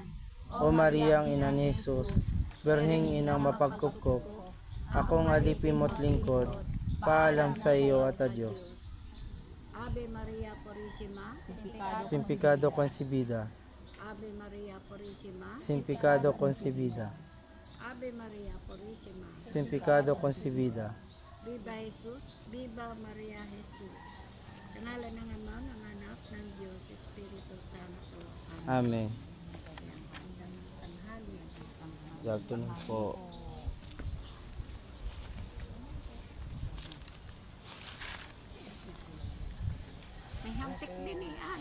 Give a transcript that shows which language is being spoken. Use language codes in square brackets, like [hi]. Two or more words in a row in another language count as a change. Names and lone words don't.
[tl] O Maria, ang ina ni Jesus, Birheng inang mapagkupkup, akong alipin mo't lingkod, paalam sa iyo at Diyos. [es] Ave Maria Purísima, Sin pecado concebida, Ave Maria Purísima, sin pecado concebida, Ave Maria Purísima. sin pecado concebida. Viva Jesus, Viva Maria Jesus. [tl] Sa ngalan ng Ama, ng Anak, ng Diyos, [es] Espiritu Santo. [tl] Amen. Amen. Hanggang tanghali. Yagto po. May hampik din yan.